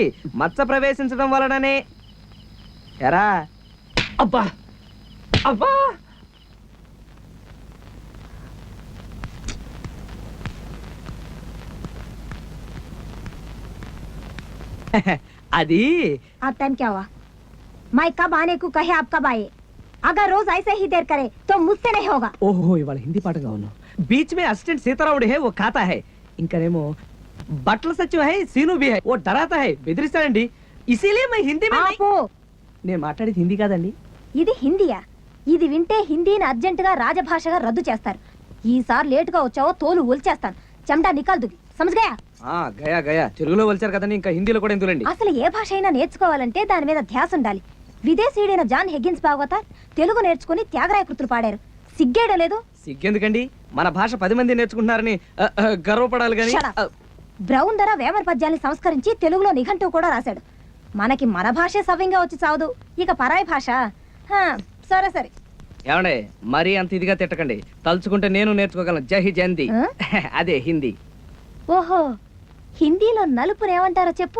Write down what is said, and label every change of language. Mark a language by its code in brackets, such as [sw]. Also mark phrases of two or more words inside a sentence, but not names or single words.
[te] మచ్చ ప్రవేశించడం వలననే ఎరా. అబ్బా అబ్బా, అది [hi] आप टाइम क्या हुआ? मैं कब आने को कहे आप कब आए? अगर रोज ऐसे ही देर करे तो मुझसे नहीं होगा. [te] ఓహో, ఇవాళ హిందీ పాటగా ఉన్నావు. [hi] बीच में असिस्टेंट सीताराम है, वो खाता है. ఇంకనేమో బట్టల సత్యం है, సీను भी है, वो डराता है, బెదిరిస్తాడండి. ఇసిలే मैं हिंदी में नहीं. [te] ఆపు. నేను మాట్లాడేది హిందీ కాదండి. ఇది హిందీయా? ఇది వింటే హిందీని అర్జెంటుగా రాజభాషగా రద్దు చేస్తారు. ఈసారి లేటుగా వచ్చావో తోలు ఒలిచేస్తాను. [hi] चमड़ा निकाल दूँगी। समझ गया? गया गया [te] తెలుగులో వచ్చారు కదండి, ఇంకా హిందీలో కూడా ఎందులండి. అసలు ఏ భాష అయినా నేర్చుకోవాలంటే దాని మీద ధ్యాస ఉండాలి. విదేశీయుడైన జాన్ హెగ్గిన్స్ భాగవత తెలుగు నేర్చుకుని త్యాగరాయ కృతులు పాడారు. సిగ్గేయడం లేదు. సిగ్గెందుకండి, మన భాష 10 మంది నేర్చుకుంటున్నారని గర్వపడాలి కానీ. [en] Shut up. [te] బ్రౌన్ ధర వేమన పద్యాన్ని సంస్కరించి తెలుగులో నిఘంటువు కూడా రాశాడు. మనకి మన భాషే సవ్యంగా వచ్చి చావదు, ఇక పరాయి భాష. సరే సరే. ఏమండే మరీ అంత ఇదిగా తిట్టకండి, తలుచుకుంటే నేను నేర్చుకోగలను. జై జయంతి. అదే హిందీ. ఓహో, హిందీలో నలుపుని ఏమంటారో చెప్పు.